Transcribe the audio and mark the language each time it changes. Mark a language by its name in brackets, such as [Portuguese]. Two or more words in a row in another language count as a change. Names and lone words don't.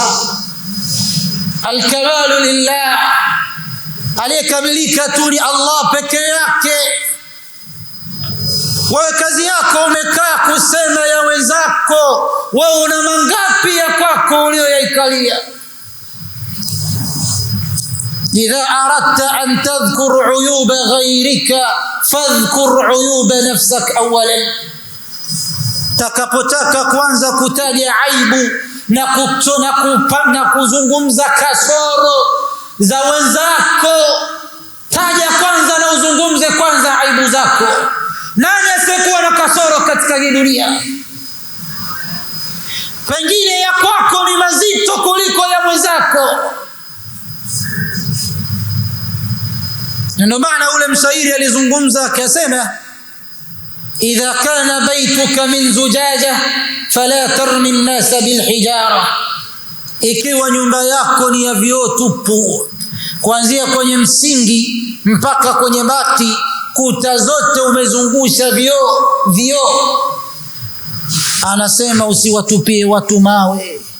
[Arabic] الكمال لله, [Swahili] aliyekamilika tu ni Allah peke yake. Wewe kazi yako umekaa kusema ya wenzako, wewe una mangapi ya kwako uliyoyaikalia? [Arabic] إذا أردت أن تذكر عيوب غيرك فاذكر عيوب نفسك أولا. [Swahili] Takapotaka kwanza kutaja aibu na kuzungumza kasoro za wenzako, taja kwanza na uzungumze kwanza aibu zako. Nani asiyekuwa na kasoro katika hii dunia? Pengine ya kwako ni mazito kuliko ya mwenzako. Ndio maana ule mshairi alizungumza akasema, [Arabic] إذا كان بيتك من زجاج فلا ترم الناس بالحجارة, [Swahili] ikiwa nyumba yako ni ya vioo tupu, kuanzia kwenye msingi mpaka kwenye bati, kuta zote umezungusha vioo, anasema usiwatupie watu mawe,